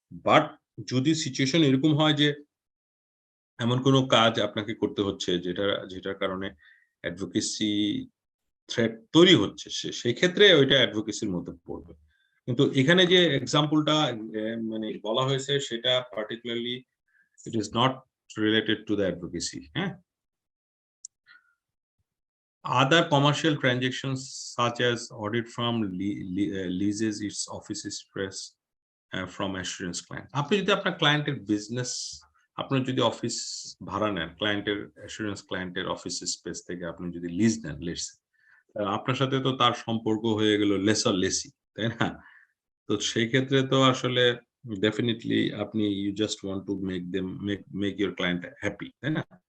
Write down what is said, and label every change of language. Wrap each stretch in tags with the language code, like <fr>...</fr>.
<bn>But যদি situation এরকম হয় যে এমন কোনো কাজ আপনাকে করতে হচ্ছে যেটার কারণে অ্যাডভোকেসি থ্রেট তৈরি হচ্ছে, সেই ক্ষেত্রে ওইটা অ্যাডভোকেসির মধ্যে পড়বে। কিন্তু এখানে যে এক্সাম্পলটা মানে বলা হয়েছে সেটা particularly</bn> <en>It is not related to the advocacy. হ্যাঁ, other commercial transactions such as audit firm leases its office space from assurance client.</en> <bn>আপনি যদি আপনার ক্লায়েন্টের বিজনেস, আপনার যদি অফিস ভাড়া নেন, ক্লায়েন্টের অ্যাসুরেন্স ক্লায়েন্টের অফিস স্পেস থেকে আপনি যদি লিজ নেন, আপনার সাথে তো তার সম্পর্ক হয়ে গেল লেসর লেসি, তাই না? তো সেই ক্ষেত্রে তো আসলে ডেফিনেটলি আপনি</bn> <en>you just want to make your client happy,</en> <bn>তাই না?</bn>